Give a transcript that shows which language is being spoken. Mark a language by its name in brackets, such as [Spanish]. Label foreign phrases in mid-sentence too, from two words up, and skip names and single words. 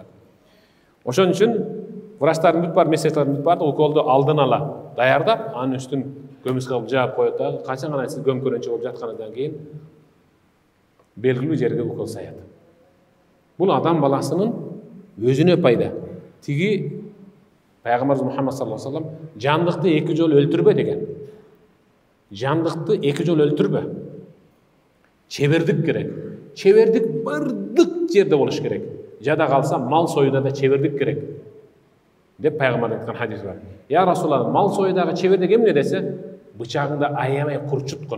[Kyrgyz] Ошон үчүн врачтардын бүт бар, медсестралардын бүт бар уколду алдын ала даярдап, анын үстүн көмүс кылып жаап коет дагы, качан гана сиз көмкөрөнчө болуп жаткандан кийин белгилүү жерге укол саят. Бул адам баласынын өзүнө пайда. Тиги Пайгамбарыбыз Мухаммад [Arabic] صلى الله عليه وسلم [Kyrgyz] жандыкты эки жолу өлтүрбө деген. Жандыкты эки жолу өлтүрбө. Чебердик керек. Чебердик бардык жерде болуш керек. Жада калса мал союда да чебердик керек. Деп пайгамбар айткан хадис бар. [Arabic] يا رسول الله, [Kyrgyz] мал союдагы чебердик эмне десе, бычагыңды аябай курчуткун.